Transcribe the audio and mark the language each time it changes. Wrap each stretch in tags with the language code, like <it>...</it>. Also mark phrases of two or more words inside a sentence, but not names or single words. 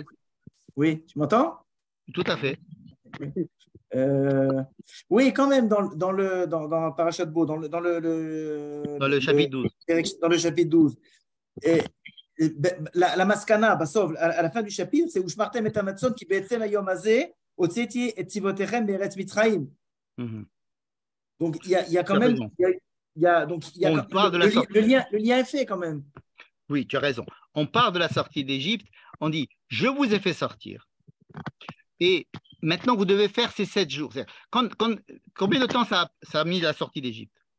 <fr>Oui, tu m'entends? Tout à fait. Oui, quand même, dans Parashat Bo, dans le chapitre 12. Dans le chapitre 12. Et la maskana, Basov, à la fin du chapitre, c'est</fr> <he>ושמרתם את המצות כי בעצם היום הזה הוצאתי את צבאותיכם מארץ מצרים.</he> <fr>Donc, il y a quand même. Le lien est fait quand même. Oui, tu as raison. On part de la sortie d'Égypte, on dit je vous ai fait sortir. Et maintenant, vous devez faire ces 7 jours. Combien de temps ça a mis la sortie d'Égypte?</fr>